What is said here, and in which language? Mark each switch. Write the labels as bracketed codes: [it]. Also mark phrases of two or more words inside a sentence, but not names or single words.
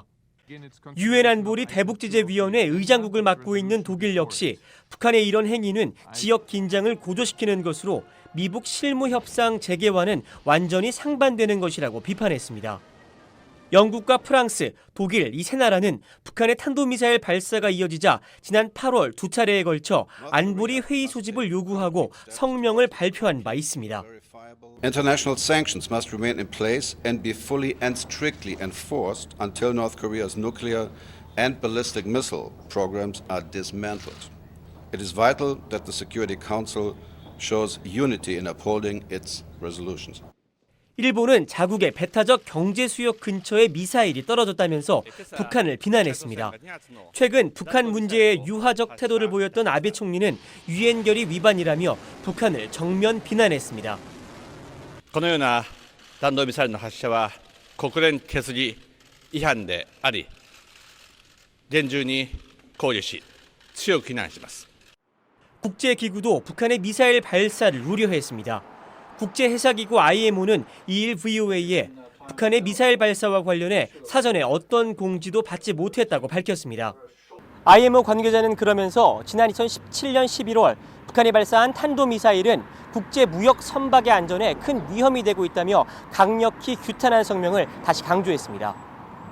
[ko] 유엔 안보리 대북제재위원회 의장국을 맡고 있는 독일 역시 북한의 이런 행위는 지역 긴장을 고조시키는 것으로 미북 실무협상 재개와는 완전히 상반되는 것이라고 비판했습니다. 영국과 프랑스, 독일 이 세 나라는 북한의 탄도미사일 발사가 이어지자 지난 8월 두 차례에 걸쳐 안보리 회의 소집을 요구하고 성명을 발표한 바 있습니다. [en] International sanctions must remain in place and be fully and strictly enforced until North Korea's nuclear and ballistic missile programs are dismantled. It is vital that the Security Council shows unity in upholding its resolutions. [ko] 일본은 자국의 배타적 경제 수역 근처에 미사일이 떨어졌다면서 북한을 비난했습니다. 최근 북한 문제에 유화적 태도를 보였던 아베 총리는 유엔 결의 위반이라며 북한을 정면 비난했습니다. [ja] このような弾道ミサイルの発射は国連決議違反であり、厳重に考慮し、強く非難します。 [ko] 국제기구도 북한의 미사일 발사를 우려했습니다. 국제해사기구 IMO는 2일 VOA에 북한의 미사일 발사와 관련해 사전에 어떤 공지도 받지 못했다고 밝혔습니다. IMO 관계자는 그러면서 지난 2017년 11월 북한이 발사한 탄도미사일은 국제무역 선박의 안전에 큰 위험이 되고 있다며 강력히 규탄한 성명을 다시 강조했습니다.